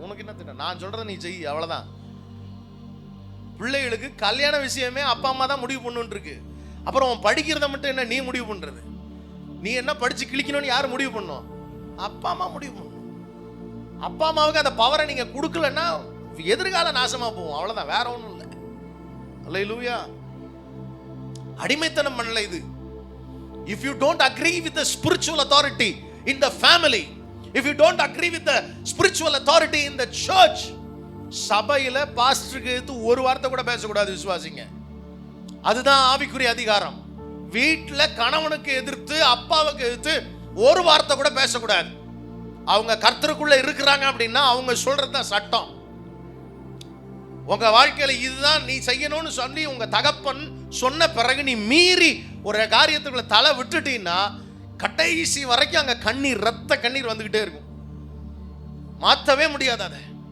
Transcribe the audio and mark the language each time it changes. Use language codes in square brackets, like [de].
[ta] உனக்கு என்ன திட்டம், நான் சொல்றதை நீ செய், அவ்வளவுதான். பிள்ளைகளுக்கு கல்யாண விஷயமே அப்பா அம்மா தான் முடிவு பண்ணுன்னு இருக்கு. அப்புறம் படிக்கிறத மட்டும் என்ன நீ முடிவு பண்றது? நீ என்ன படிச்சு கிழிக்கணும்னு யார் முடிவு பண்ணும்? அப்பா அம்மா முடிவு பண்ணும். அப்பா அம்மாவுக்கு அந்த பவரை நீங்க கொடுக்கலன்னா எதிர்கால நாசமா போகும், அவ்வளவுதான், வேற ஒண்ணும் இல்லை. அல்லேலூயா. அடிமைத்தனம் பண்ணல இது. [en] If you don't agree with the spiritual authority in the family, if you don't agree with the spiritual authority in the church, [ta] சபையில பாஸ்டருக்கு எதிர்த்து ஒரு வார்த்தை கூட பேசக்கூடாது விசுவாசிங்க. அதுதான் ஆவிக்குரிய அதிகாரம். வீட்டுல கணவனுக்கு எதிர்த்து அப்பாவுக்கு எதிர்த்து ஒரு வார்த்தை கூட பேசக்கூடாது. அவங்க கர்த்தருக்குள்ள இருக்கிறாங்க அப்படின்னா அவங்க சொல்றதுதான் சட்டம். உங்க வாழ்க்கையில இதுதான் நீ செய்யணும்னு சொல்லி உங்க தகப்பன் சொன்ன பிறகு நீ மீறி ஒரு காரியத்துக்குள்ள தலை விட்டுட்டீங்கன்னா கடைசி வரைக்கும் அங்க கண்ணீர், ரத்த கண்ணீர் வந்துகிட்டே இருக்கும், மாற்றவே முடியாது அதை.